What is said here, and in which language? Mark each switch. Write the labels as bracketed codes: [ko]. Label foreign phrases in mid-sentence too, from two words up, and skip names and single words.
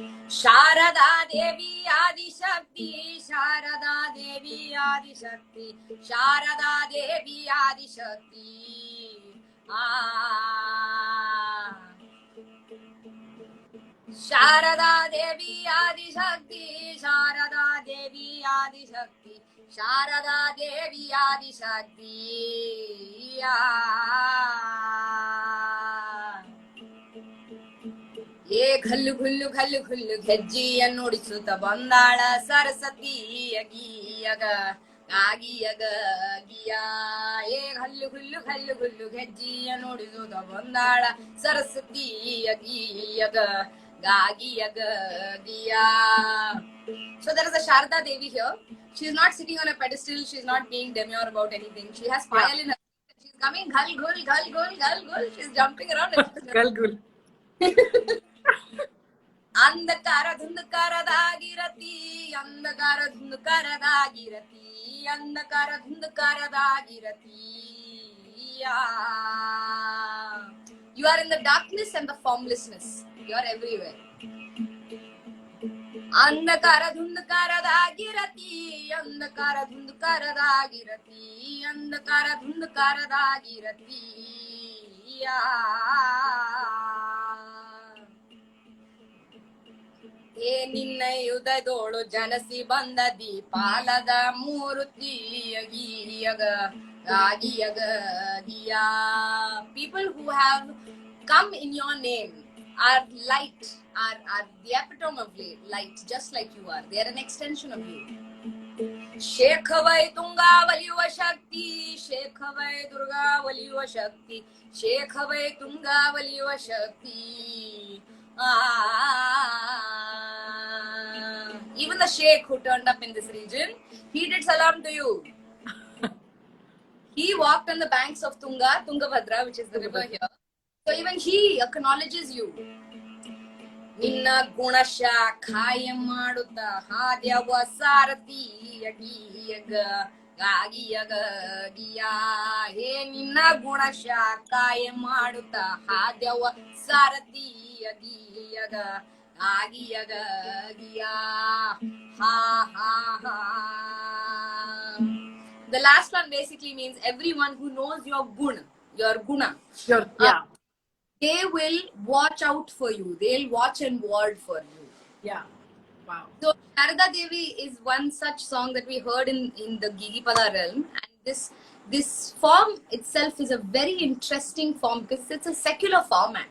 [kn] Sharada Devi Adishakti, Sharada Devi Adishakti, Sharada Devi Adishakti. Sharada Devi Adishakti, Sharada Devi Adishakti, Sharada Devi Adishakti. ಏ ಘಲ್ಲು ಘುಲ್ಲು ಘಲ್ಲು ಘುಲ್ಲು ಗೆಜ್ಜಿಯ ನುಡಿಸುತ್ತ ಬಂದಾಳ ಸರಸ್ವತಿ ಅಗಿಯಗ ಆಗಿಯಗ ಗಿಯ ಏ ಘಲ್ಲು ಘುಲ್ಲು ಘಲ್ಲು ಘುಲ್ಲು ಗೆಜ್ಜಿಯ ನುಡಿಸುತ್ತ ಬಂದಾಳ ಸರಸ್ವತಿ ಅಗಿಯಗ ಗಾಗಿಯಗ ಗಿಯ. [en] So there is a Sharada Devi here. She is not sitting on a pedestal. She is not being demure about anything. She has fire in her. She's coming ghal ghul ghal ghul ghal ghul. She's jumping around. Galgul. [kn] ಅಂಧಕಾರ ಧುಂಧಕಾರದಾಗಿರತಿ, ಅಂಧಕಾರ ಧುಂಧಕಾರದಾಗಿರತಿ, ಅಂಧಕಾರ ಧುಂಧಕಾರದಾಗಿರತಿ. [en] You are in the darkness and the formlessness. You are everywhere. [kn] ಅಂಧಕಾರ ಧುಂಧಕಾರದಾಗಿರತಿ, ಅಂಧಕಾರ ಧುಂಧಕಾರದಾಗಿರತಿ, ಅಂಧಕಾರ ಧುಂಧಕಾರದಾಗಿರತಿ. ಏ ನಿನ್ನ ಯುಧದೋಳು ಜನಸಿ ಬಂದ ದೀಪಾಲದ ಮೂರುತಿಯಗಿಯಗ ಆಗಿಯಗ ಗಿಯ. [en] People who have come in your name are light, are the epitome of light, just like you are. They are an extension of you. [kn] ಶೇಖವೈ ತುಂಗಾ ಒಲಿಯುವ ಶಕ್ತಿ, ಶೇಖವೈ ದುರ್ಗಾ ಒಲಿಯುವ ಶಕ್ತಿ, ಶೇಖವೈ ತುಂಗಾ ಒಲಿಯುವ ಶಕ್ತಿ. [en] Even the sheikh who turned up in this region, he did salam to you. He walked on the banks of Tungabhadra, which is the river here. So even he acknowledges you. [kn] ನಿನ್ನ ಗುಣಶ ಖಾಯ ಮಾಡುತ್ತ ಹಾದ್ಯವ ಸಾರಥಿ ಅಗಿಯಗ ಗಾಗಿಯಗ ಗಿಯಾ. ಹೇ ನಿನ್ನ ಗುಣಶ ಕಾಯ ಮಾಡುತ್ತ ಹಾದ್ಯವ ಸಾರಥಿ ಅಗಿಯಗ ಆಗಿಯಗ ಗಿಯಾ. ಹಾ ಹಾ ಹಾ. [en] The last one basically means everyone who knows your guna, Yeah. They will watch out for you. They'll watch and ward for you. Yeah. Wow. So Sharada Devi is one such song that we heard in the Gigi Pada realm, and this form itself is a very interesting form because it's a secular format.